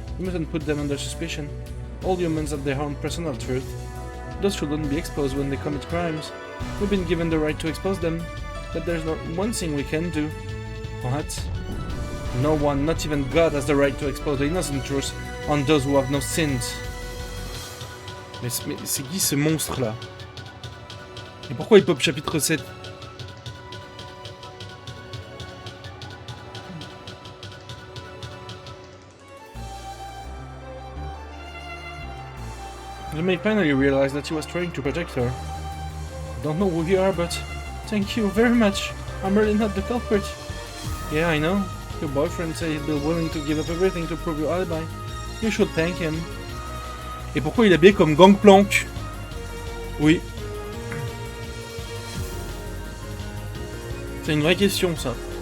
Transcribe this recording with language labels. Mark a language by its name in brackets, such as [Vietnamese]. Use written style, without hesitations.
[English] We mustn't put them under suspicion. All humans have their own personal truth. Those shouldn't be exposed when they commit crimes. We've been given the right to expose them, but there's not one thing we can do. What? No one, not even God, has the right to expose the innocent truth on those who have no sins. [French] Mais c'est qui ce monstre là? Et pourquoi il pop chapitre 7? [English] You may finally realize that he was trying to protect her. Don't know who you are, but thank you very much. I'm really not the culprit. Yeah, I know. Your boyfriend said he'd be willing to give up everything to prove your alibi. You should thank him. [French] Et pourquoi il est habillé comme Gangplank? Oui. C'est une vraie question, ça.